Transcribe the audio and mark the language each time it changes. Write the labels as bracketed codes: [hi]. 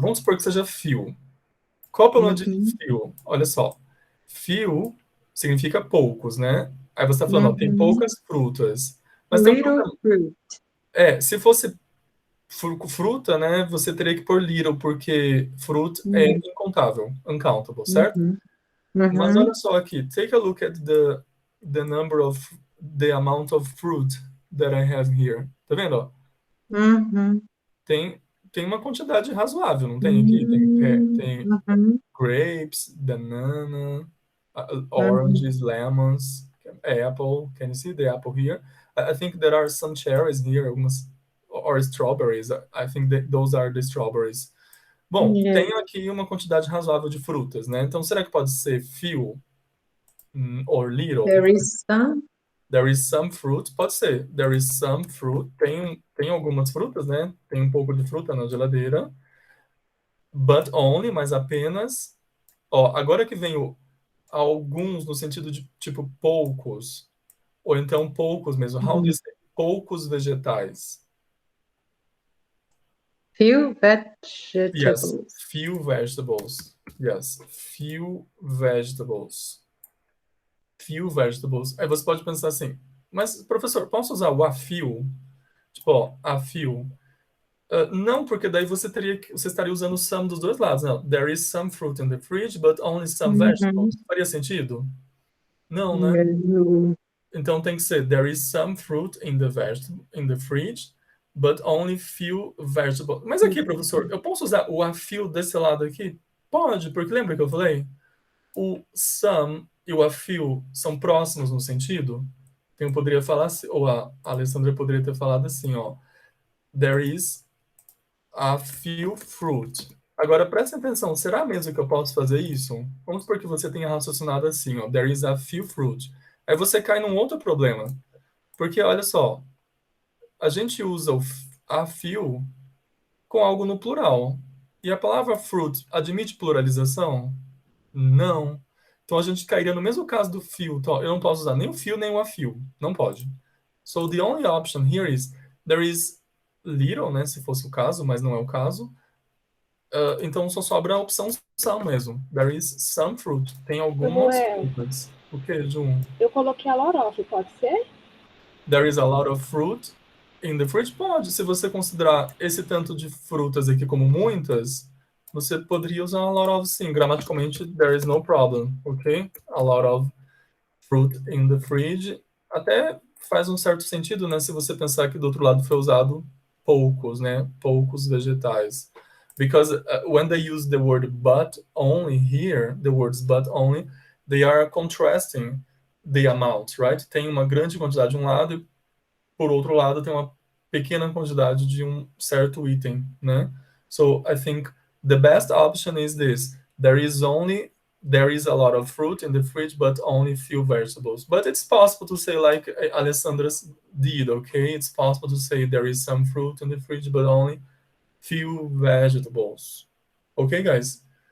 [pt] Vamos supor que seja few. Qual é o problema de few? Olha só. Few significa poucos, né? Aí você está falando, ó, tem poucas frutas. Mas tem [en] fruit. [pt] Se fosse fruta, né, você teria que pôr little, porque fruit é incontável, uncountable, certo? Mas olha só aqui, [en] take a look at the number of, the amount of fruit that I have here. [pt] Tá vendo, ó? Tem uma quantidade razoável, não tem aqui? [en] Tem grapes, banana, oranges, lemons, apple. Can you see the apple here? I think there are some cherries here, or strawberries. I think that those are the strawberries. [pt] Bom, tem aqui uma quantidade razoável de frutas, né? Então, será que pode ser few or little? [en] There is some. There is some fruit. [pt] Pode ser. [en] There is some fruit. [pt] Tem algumas frutas, né? Tem um pouco de fruta na geladeira. [en] But only, [pt] mas apenas. Ó, agora que vem o alguns no sentido de tipo poucos. Ou então poucos mesmo. [en] How do you say [pt] poucos vegetais? [en] Few vegetables. Yes, few vegetables. Yes, few vegetables. Few vegetables. [pt] Aí você pode pensar assim, mas, professor, posso usar o a few? Tipo, ó, a few. Não, porque daí você estaria usando some dos dois lados. Não, [en] there is some fruit in the fridge, but only some vegetables. [pt] Faria sentido? Não, né? Então tem que ser [en] there is some fruit in the fridge, but only few vegetables. [pt] Mas aqui, professor, eu posso usar o a few desse lado aqui? Pode, porque lembra que eu falei? O some e o a few são próximos no sentido? Então eu poderia falar assim, ou a Alessandra poderia ter falado assim, ó. [en] There is a few fruit. [pt] Agora presta atenção, será mesmo que eu posso fazer isso? Vamos supor que você tenha raciocinado assim, ó. [en] There is a few fruit. [pt] Aí você cai num outro problema. Porque olha só, a gente usa a few com algo no plural. E a palavra fruit admite pluralização? Não. Então a gente cairia no mesmo caso do few. Então, eu não posso usar nem o few nem o a few. Não pode. [en] So the only option here is there is little, [pt] né, se fosse o caso, mas não é o caso. Então só sobra a opção some mesmo. [en] There is some fruit. [pt] Tem algumas frutas. O que, Ju? Eu coloquei a lot of, pode ser? [en] There is a lot of fruit in the fridge? [pt] Pode. Se você considerar esse tanto de frutas aqui como muitas, você poderia usar a lot of sim. [en] Gramaticalmente, there is no problem, ok? A lot of fruit in the fridge. [pt] Até faz um certo sentido, né? Se você pensar que do outro lado foi usado poucos, né? Poucos vegetais. [en] Because when they use the word but only here, the words but only, they are contrasting the amount, right? [pt] Tem uma grande quantidade de um lado e, por outro lado, tem uma pequena quantidade de um certo item, né? [en] So I think the best option is this. There is a lot of fruit in the fridge, but only few vegetables. But it's possible to say like Alessandra did, okay? It's possible to say there is some fruit in the fridge, but only few vegetables. Okay, guys?